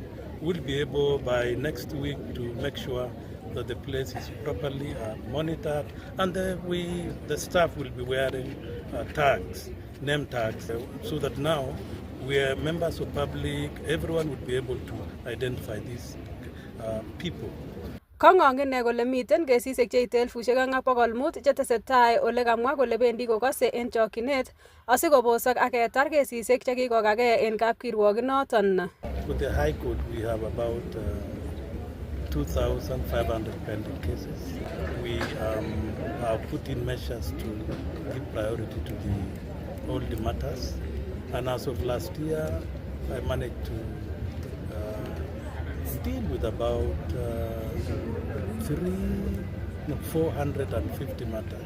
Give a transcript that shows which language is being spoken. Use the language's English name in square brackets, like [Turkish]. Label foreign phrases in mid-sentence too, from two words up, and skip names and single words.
[English] We'll be able by next week to make sure that the place is properly monitored, and the staff will be wearing tags, name tags, so that now we are members of public, everyone would be able to identify these people. [Kalenjin] Kong'ong'ene kole miten kesisiek cheite 2,500 chetesetai ole kamwa kole bendi kokose en chokyinet asikobosok ak ketar kesisiek chekikokake en kapkirwokinoton. [English] With the High Court, we have about 2,500 pending cases. We have put in measures to give priority to all the matters. And as of last year, I managed to deal with about 450 matters.